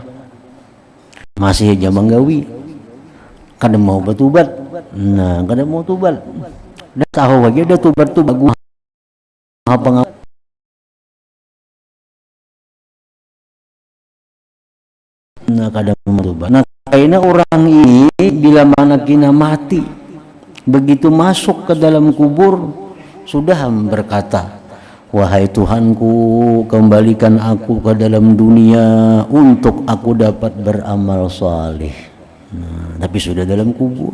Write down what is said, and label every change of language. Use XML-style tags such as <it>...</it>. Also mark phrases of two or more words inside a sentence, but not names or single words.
<bjn>Masih aja menggawi, kada mau bertobat. Nah, kada mau tobat. Dah tahu aja dah tobat tu bagus. Apa nah kada mau tobat.</bjn> <id>Nah, kayaknya orang ini bila mana kina mati, begitu masuk ke dalam kubur sudah berkata, wahai Tuhanku, kembalikan aku ke dalam dunia untuk aku dapat beramal salih. Nah, tapi sudah dalam kubur.</id>